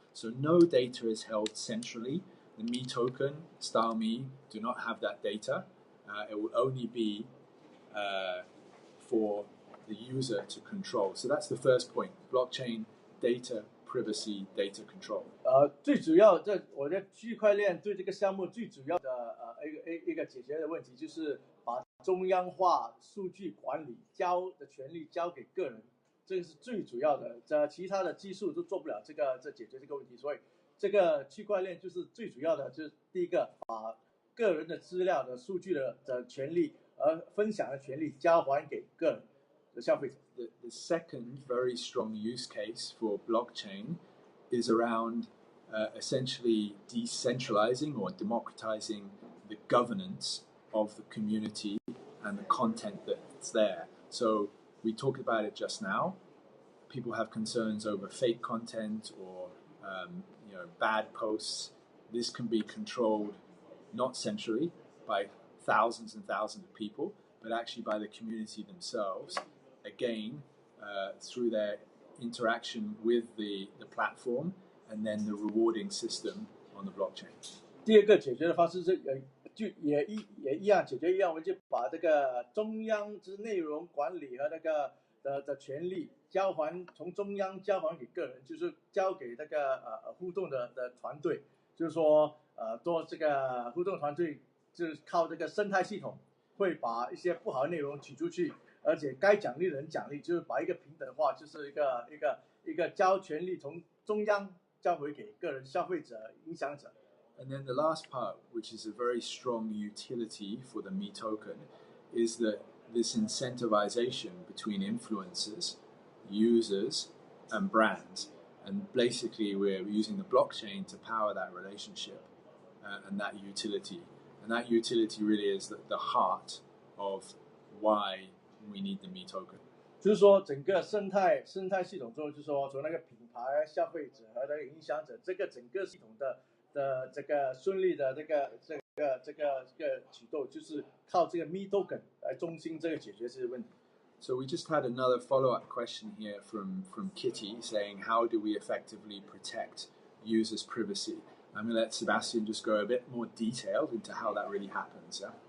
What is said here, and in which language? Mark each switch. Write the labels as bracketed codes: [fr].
[en] So no data is held centrally. The Me token, StyleMe, do not have that data. It will only be for the user to control. So that's the first point. Blockchain, data privacy, data control. [zh] 最主要我的区块链对这个项目最主要的一个解决的问题就是把中央化数据管理的权利交给个人，这个是最主要的。其他的技术都做不了解决这个问题，所以这个区块链就是最主要的，就是第一个把个人的资料的数据的权利分享的权利交还给个人的消费者。 [en] The second very strong use case for blockchain is around essentially decentralizing or democratizing the governance of the community and the content that's there. So we talked about it just now. People have concerns over fake content or bad posts. This can be controlled not centrally by thousands and thousands of people, but actually by the community themselves. Again, through their interaction with the platform and then the rewarding system on the blockchain. [zh] 第二个解决的方式是也一样解决一样，我们就把这个中央之内容管理和那个的权利从中央交还给个人，就是交给那个互动的团队，就是说做这个互动团队就是靠这个生态系统会把一些不好的内容取出去，而且该奖励的人奖励，就是把一个平等化，就是一个交权利从中央交回给个人消费者影响者。 [en] And then the last part, which is a very strong utility for the Me token, is that this incentivization between influencers, users, and brands. And basically, we're using the blockchain to power that relationship and that utility. And that utility really is the heart of why we need the Me token. [zh] 就是说，整个生态系统中，就是说从那个品牌、消费者和那个影响者，这个整个系统的这个顺利的这个启动，就是靠这个 Me token 来中心这个解决这些问题。 [en] So we just had another follow-up question here from Kitty saying, how do we effectively protect users' privacy? I'm going to let Sebastian just go a bit more detailed into how that really happens.